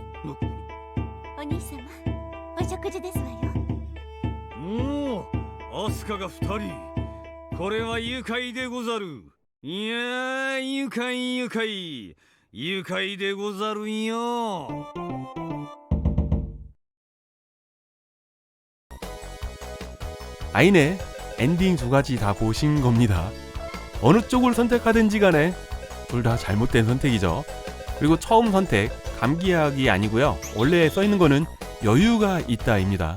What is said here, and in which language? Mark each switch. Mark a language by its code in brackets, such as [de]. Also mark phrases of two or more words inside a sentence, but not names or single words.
[ja] お兄様、お食事ですわよ。もうアスカが2人。これは愉快でござる。いやー、愉快愉快愉快でござるよ。 [ko] 아인의 엔딩 2가지 다 보신 겁니다. 어느 쪽을 선택하든지 간에 둘 다 잘못된 선택이죠. 그리고 처음 선택 감기약이 아니고요. 원래 써있는 거는 여유가 있다입니다.